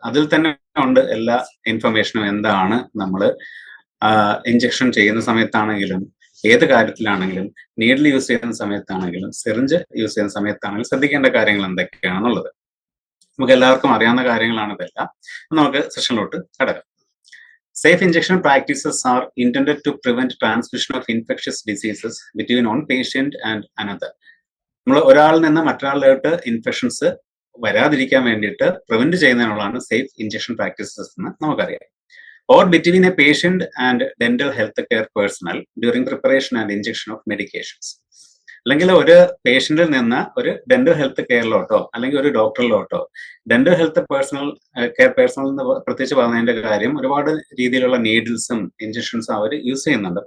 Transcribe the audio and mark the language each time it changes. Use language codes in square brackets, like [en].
[ml] അതിൽ തന്നെ ഉണ്ട് എല്ലാ ഇൻഫർമേഷനും, എന്താണ് നമ്മൾ ഇഞ്ചക്ഷൻ ചെയ്യുന്ന സമയത്താണെങ്കിലും ഏത് കാര്യത്തിലാണെങ്കിലും നീഡിൽ യൂസ് ചെയ്യുന്ന സമയത്താണെങ്കിലും സിറിഞ്ച് യൂസ് ചെയ്യുന്ന സമയത്താണെങ്കിലും ശ്രദ്ധിക്കേണ്ട കാര്യങ്ങൾ എന്തൊക്കെയാണെന്നുള്ളത് നമുക്ക് എല്ലാവർക്കും അറിയാവുന്ന കാര്യങ്ങളാണ് ഇതെല്ലാം. നമുക്ക് സെഷനിലോട്ട് കടക്കാം. [en] Safe injection practices are intended to prevent transmission of infectious diseases between one patient and another. [ml] നമ്മൾ ഒരാളിൽ നിന്ന് മറ്റൊരാളിലോട്ട് ഇൻഫെക്ഷൻസ് വരാതിരിക്കാൻ വേണ്ടിയിട്ട് പ്രിവെന്റ് ചെയ്യുന്നതിനുള്ളതാണ് സേഫ് ഇഞ്ചക്ഷൻ പ്രാക്ടീസസ് എന്ന് നമുക്കറിയാം. [en] Or between a patient and dental health care personnel during preparation and injection of medications. [ml] അല്ലെങ്കിൽ ഒരു പേഷ്യന്റിൽ നിന്ന് ഒരു ഡെന്റൽ ഹെൽത്ത് കെയറിലോട്ടോ അല്ലെങ്കിൽ ഒരു ഡോക്ടറിലോട്ടോ, ഡെന്റൽ ഹെൽത്ത് കെയർ പേഴ്സണൽ എന്ന് പ്രത്യേകിച്ച് പറഞ്ഞതിന്റെ കാര്യം, ഒരുപാട് രീതിയിലുള്ള നീഡിൽസും ഇഞ്ചക്ഷൻസും അവർ യൂസ് ചെയ്യുന്നുണ്ട്.